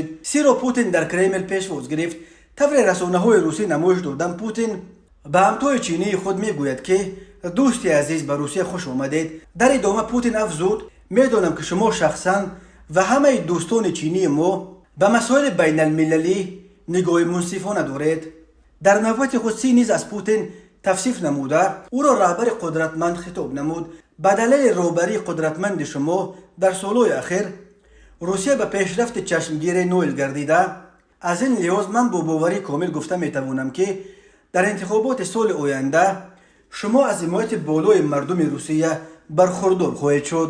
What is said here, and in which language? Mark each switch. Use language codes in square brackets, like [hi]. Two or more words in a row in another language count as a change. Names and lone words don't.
[tg] Сиро Путин дар Кремл пешвоз гирифт. тавре расонаҳои русӣ намоиш додан Путин ба ҳамтои чинии худ мегӯяд ки дӯсти азиз ба Русия хуш омадед. дар идома Путин афзуд медонам ки шумо шахсан ва ҳамаи дӯстони чинии мо ба масоили байналмилалӣ нигоҳи мунсифона доред. дар навбати худ Си низ аз Путин [fa] توصیف نموده او را رهبر قدرتمند خطاب نمود. به دلیل روبری قدرتمند شما در سالهای اخیر روسیه به پیشرفت چشمگیر نویل گردیده. از این لحاظ من با باوری کامل گفته میتوانم که در انتخابات سال آینده شما از حمایت بالای مردم روسیه برخوردار خواهید شد.